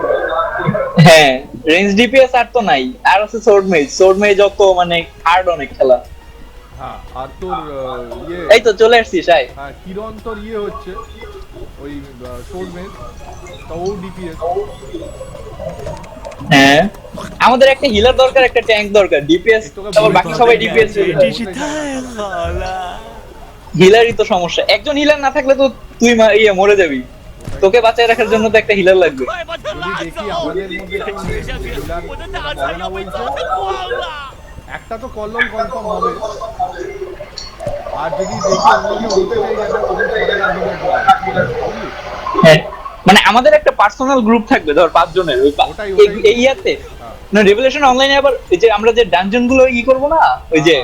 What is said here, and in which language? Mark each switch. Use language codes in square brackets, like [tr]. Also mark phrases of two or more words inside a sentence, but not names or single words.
[bn] হ্যাঁ [en] range DPS [bn] আর তো নাই, আর আছে [en] sword mage [bn] যত মানে হার্ড অনেক খেলা। হ্যাঁ আর তোর ইয়ে এই তো চলে আসছিস, আয়। হ্যাঁ কিরণ তোর ইয়ে হচ্ছে ওই [en] shield mage [bn] তো ও ডিপিএস। হ্যাঁ আমাদের একটা হিলার দরকার, একটা ট্যাঙ্ক দরকার, ডিপিএস তারপর বাকি সবাই ডিপিএস। [zh] 真是太好了！ [bn] হিলারই তো সমস্যা, একজন হিলার না থাকলে তো তুই ইয়ে মরে যাবি। তোকে বাঁচায় রাখার জন্য তো একটা হিলার লাগবে। [zh] 快把他 [bn] যদি [zh] 拉 [bn] দেখি [zh] 走！ [bn] আমাদের মধ্যে কেউ [zh] 接下去 [bn] হিলার [zh] 我的大 [bn] বলে [zh] 船 [bn] না [zh] 要被 [bn] বলছে [zh] 砸得光了！ [bn] একটা তো কল্লোল কনফার্ম হবে। আর যদি দেখি অন্য কেউ হতে চাই যাবে ওদের পরে আর হিলার বুঝলি? হ্যাঁ মানে আমাদের একটা [en] personal group [bn] থাকবে ধর 5 জনের, ওই ওটাই। এই ইয়াতে না রেভেলেশন অনলাইনে আবার এই যে আমরা যে ডানজন গুলো ই করব না, ওই যে